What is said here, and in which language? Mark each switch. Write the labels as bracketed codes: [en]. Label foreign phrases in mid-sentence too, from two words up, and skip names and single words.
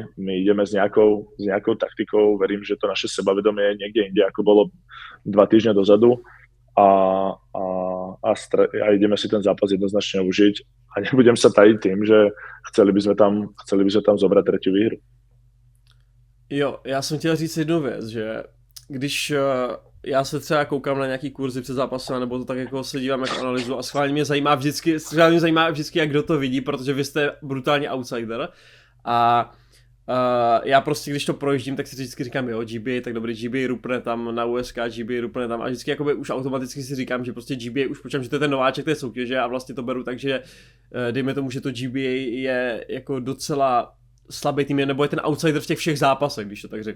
[sk] My ideme s nejakou taktikou, verím, že to naše sebavedomie je niekde inde, ako bolo 2 týždne dozadu. A ideme si ten zápas jednoznačne užiť a nebudem sa tajiť tým, že chceli by sme tam zobrať tretiu výhru. [cs] Jo, já jsem chtěl říct jednu věc, že když já se třeba koukám na nějaký kurzy před zápasem, nebo to tak jako se dívám jako analyzu a schválně mě zajímá vždycky, jak kdo to vidí, protože vy jste brutálně outsider a já prostě, když to projíždím, tak si vždycky říkám, jo, GBA, tak dobrý, GBA rupne tam na USK, GBA rupne tam a vždycky jakoby už automaticky si říkám, že prostě GBA už počítám, že to je ten nováček té soutěže a vlastně to beru tak, že dejme tomu, že to GBA je jako docela slabý tým, nebo je ten outsider v těch všech zápasech, když to tak řeknu.